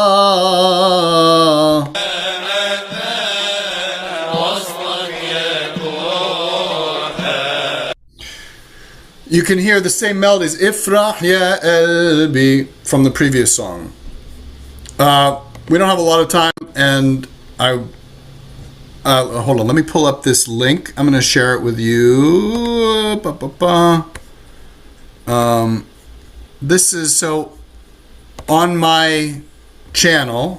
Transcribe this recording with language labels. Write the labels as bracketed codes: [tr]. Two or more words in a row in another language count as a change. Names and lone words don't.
[en] You can hear the same melodies. Ifrah ya elbi from the previous song. We don't have a lot of time, and hold on. Let me pull up this link. I'm going to share it with you. This is so on my channel.